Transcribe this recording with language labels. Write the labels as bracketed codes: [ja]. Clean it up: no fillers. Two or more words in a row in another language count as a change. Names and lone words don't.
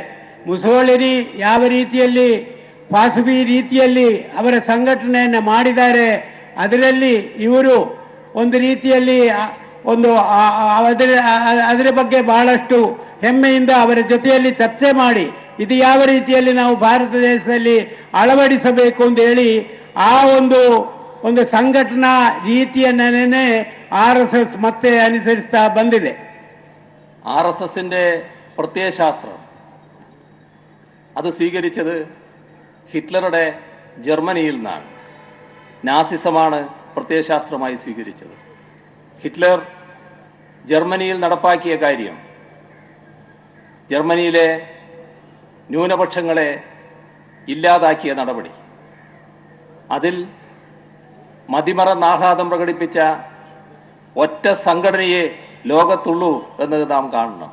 [kn] ಮುಸೋಳಿನಿ ಯಾವ ರೀತಿಯಲ್ಲಿ ಪಾಸುಬಿ ರೀತಿಯಲ್ಲಿ ಅವರ ಸಂಘಟನೆಯನ್ನು ಮಾಡಿದ್ದಾರೆ, ಅದರಲ್ಲಿ ಇವರು ಒಂದು ರೀತಿಯಲ್ಲಿ ಅದರ ಬಗ್ಗೆ ಬಹಳಷ್ಟು ಹೆಮ್ಮೆಯಿಂದ ಅವರ ಜೊತೆಯಲ್ಲಿ ಚರ್ಚೆ ಮಾಡಿ ಇದು ಯಾವ ರೀತಿಯಲ್ಲಿ ನಾವು ಭಾರತ ದೇಶದಲ್ಲಿ ಅಳವಡಿಸಬೇಕು ಅಂತ ಹೇಳಿ ಆ ಒಂದು ಸಂಘಟನಾ ರೀತಿಯನ್ನೇ RSS ಮತ್ತೆ ಅನುಸರಿಸ್ತಾ ಬಂದಿದೆ. [ml] RSSന്റെ പ്രത്യയശാസ്ത്രം അത് സ്വീകരിച്ചത് ഹിറ്റ്ലറുടെ ജർമ്മനിയിൽ നിന്നാണ്. നാസിസമാണ് പ്രത്യയശാസ്ത്രമായി സ്വീകരിച്ചത്. ഹിറ്റ്ലർ ജർമ്മനിയിൽ നടപ്പാക്കിയ കാര്യം ജർമ്മനിയിലെ ന്യൂനപക്ഷങ്ങളെ ഇല്ലാതാക്കിയ നടപടി, അതിൽ മതിമറന്ന് ആഹ്ലാദം പ്രകടിപ്പിച്ച ഒറ്റ സംഘടനയെ ലോകത്തുള്ളൂ എന്നത് നാം കാണണം.